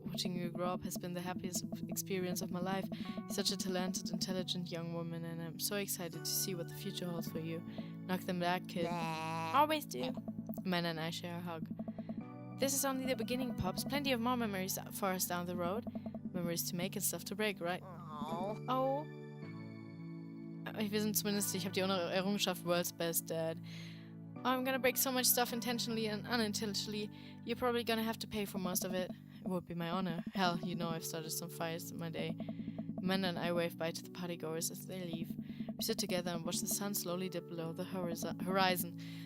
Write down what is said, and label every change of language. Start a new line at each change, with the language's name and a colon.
English: Watching you grow up has been the happiest experience of my life. You're such a talented, intelligent young woman, and I'm so excited to see what the future holds for you. Knock them back, kid. Always do. Amanda and I share a hug. This is only the beginning, Pops. Plenty of more memories for us down the road. Memories to make and stuff to break, right? Oh.
German: Wir sind zumindest, ich habe die Errungenschaft World's Best Dad.
English: I'm gonna break so much stuff intentionally and unintentionally. You're probably gonna have to pay for most of it. It would be my honor. Hell, you know I've started some fires in my day. Amanda and I wave bye to the partygoers as they leave. We sit together and watch the sun slowly dip below the horizon.